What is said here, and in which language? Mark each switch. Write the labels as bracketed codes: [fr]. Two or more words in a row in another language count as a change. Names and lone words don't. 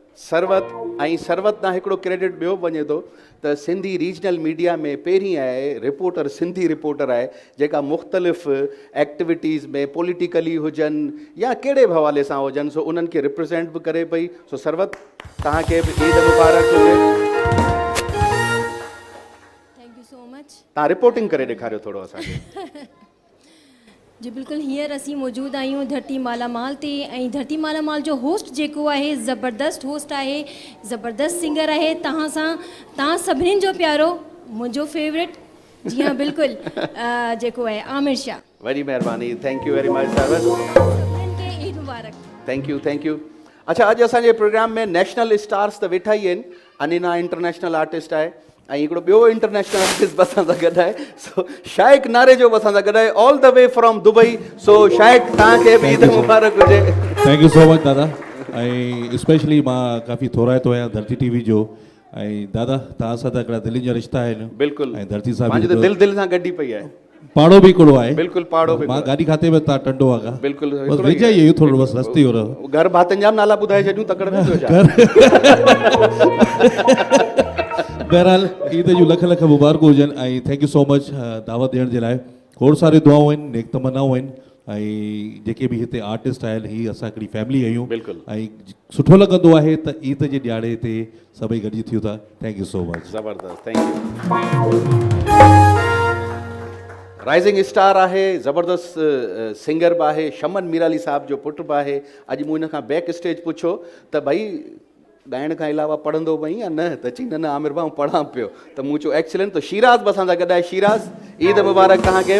[sd] सरवत तां हिकिड़ो क्रेडिट ॿियो वञे थो त सिंधी [en] regional media [sd] में पहिरीं आहे रिपोर्टर, सिंधी रिपोर्टर आहे जेका मुख़्तलिफ़ एक्टिविटीज़ में पॉलिटिकली हुजनि या कहिड़े बि हवाले सां हुजनि, सो उन्हनि खे रिप्रेज़ेंट बि करे पई। सो सरवत तव्हांखे बि ईद मुबारक हुजे। [en] thank you so much. [sd] तव्हां रिपोर्टिंग करे ॾेखारियो थोरो असांखे। जी बिल्कुलु, हींअर असीं मौजूदु आहियूं धरती मालामाल ते, ऐं धरती मालामाल जो होस्ट जेको आहे ज़बरदस्त होस्ट आहे, ज़बरदस्त सिंगर आहे, तव्हां सभिनीनि जो प्यारो, मुंहिंजो फेवरेट। जी हाँ बिल्कुलु, जेको आहे आमिर शाह। वॾी महिरबानी, [en] thank you very much सरवत। [sd] सभिनीनि खे ईद मुबारक। [en] thank you. [sd] अच्छा, अॼु असांजे प्रोग्राम में [en] national stars [sd] त वेठा ई आहिनि। अनिना [en] international artist [sd] आहे, ऐं हिकिड़ो ॿियो [en] international artist [sd] बि असां सां गॾु आहे। सो शाइक नारे जो बि असां सां गॾु आहे, [en] all the way from Dubai. [sd] सो शाइक तव्हांखे बि ईद मुबारक हुजे। [en] thank you so much दादा। [sd] ऐं स्पेशली मां काफ़ी थोराइतो आहियां धरती टीवी जो, ऐं दादा तव्हां सां त हिकिड़ा दिलि जा रिश्ता आहिनि। बिल्कुलु, ऐं धरती सां मुंहिंजी त दिलि सां गॾी पई आहे। पाड़ो बि हिकिड़ो आहे। बिल्कुलु पाड़ो बि। मां गाॾी खाते में तव्हां टंडो आगा। बिल्कुलु बसि वेझाई इहो थोरो बसि रस्ते हो रहो। घर भातनि जा नाला ॿुधाए छॾियूं तकड़ में थियो छा। बहरहाल ईद जूं लख लख मुबारकूं हुजनि, ऐं [en] thank you so much [sd] दावत ॾियण जे लाइ। खोड़ सारी दुआऊं आहिनि, नेक तमन्नाऊं आहिनि, ऐं जेके बि हिते आर्टिस्ट आहिनि ही असां हिकिड़ी फैमिली आहियूं। बिल्कुलु। ऐं सुठो लॻंदो आहे त ईद जे ॾियारे ते सभई गॾिजी थियूं था। [en] thank you so much. ज़बरदस्त, thank you. rising star [sd] आहे, ज़बरदस्त सिंगर बि आहे, शमन मीराली साहब जो पुटु बि आहे। अॼु मूं हिन खां [en] back stage [sd] पुछो त भई ॻाइण खां अलावा पढ़ंदो बि या न, त चई न आमिर भाउ पढ़ां पियो। त मूं चयो एक्सीलेंट। त शिराज़ बि असां सां गॾु आहे। शिराज़, ईद मुबारक तव्हांखे।